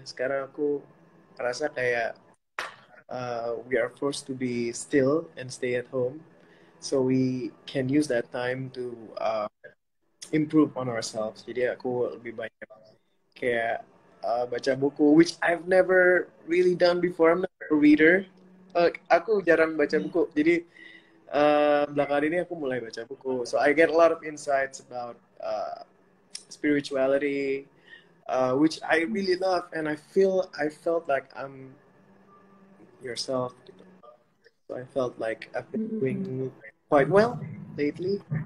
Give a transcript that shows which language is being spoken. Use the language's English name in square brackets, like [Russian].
[Indonesian] Sekarang aku merasa kayak [English] we are forced to be still and stay at home, so we can use that time to improve on ourselves. [Indonesian] Jadi aku lebih banyak kayak baca buku, [English] which I've never really done before. I'm not a reader. [Indonesian] Aku jarang baca buku. Jadi belakangan ini aku mulai baca buku. [English] So I get a lot of insights about spirituality, which I really love, and I felt like I'm yourself. So I felt like I've been doing quite well lately.